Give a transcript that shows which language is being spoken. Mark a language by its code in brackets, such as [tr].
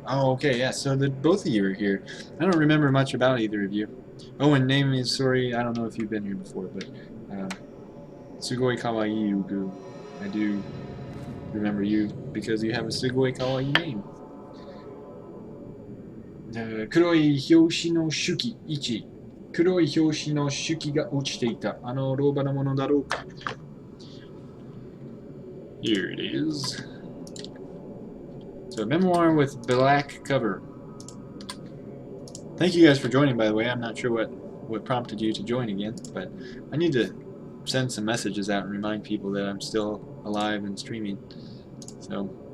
[en] Oh, okay, yeah, so both of you are here. I don't remember much about either of you. Oh, and name is Sori. I don't know if you've been here before, but Sugoi kawaii gu. I do remember you because you have a Sugoi kawaii name. [ja] 黒い表紙の手記1黒い表紙の手記が落ちていたあの老婆のものだろうか [en] Here it is. So, memoir with black cover. Thank you guys for joining, by the way. I'm not sure what prompted you to join again, but I need to send some messages out and remind people that I'm still alive and streaming. So.